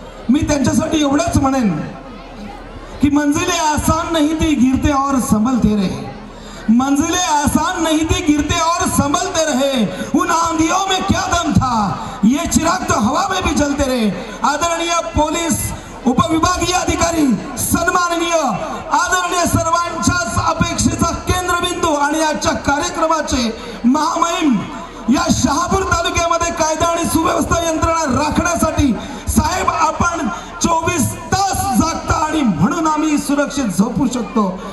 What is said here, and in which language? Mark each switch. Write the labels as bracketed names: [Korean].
[Marathi] मी त्यांच्यासाठी एवढंच म्हणेन कि [Hindi] मंजिलें आसान नहीं थी, गिरते और संभलते रहे. मंजिलें आसान नहीं थी, गिरते और संभलते रहे. उन आंधियों में क्या दम था, ये चिराग तो हवा में भी जलते रहे. [Marathi] आदरणीय पोलीस उपविभागीय अधिकारी, सन्माननीय आदरणीय, सर्वांच्याच अपेक्षेचा केंद्रबिंदू आणि आजच्या कार्यक्रमाचे महामहिम, या शहापूर तालुक्यामध्ये कायदा आणि सुव्यवस्था यंत्रणा राखण्यासाठी साहेब आपण 24 तास जागता आणि म्हणून आम्ही सुरक्षित झोपू शकतो.